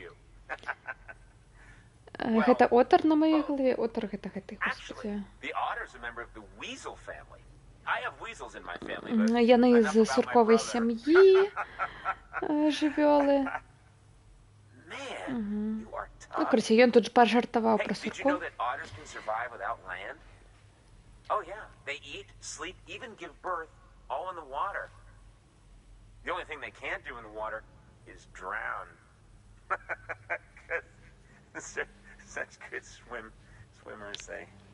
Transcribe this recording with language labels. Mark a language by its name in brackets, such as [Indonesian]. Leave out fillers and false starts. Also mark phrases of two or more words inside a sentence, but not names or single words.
[Belarusian] Гэта отар на маёй галаве? Отар гэта гэты, господи. Яны з сурковай сям'і жывёлы. Ну, карацей, ён тут ж пажартаваў пра суркоў. [English] They eat, sleep, even give birth, all in the water. The only thing they can't do in the water is drown. Such good swimmers, they.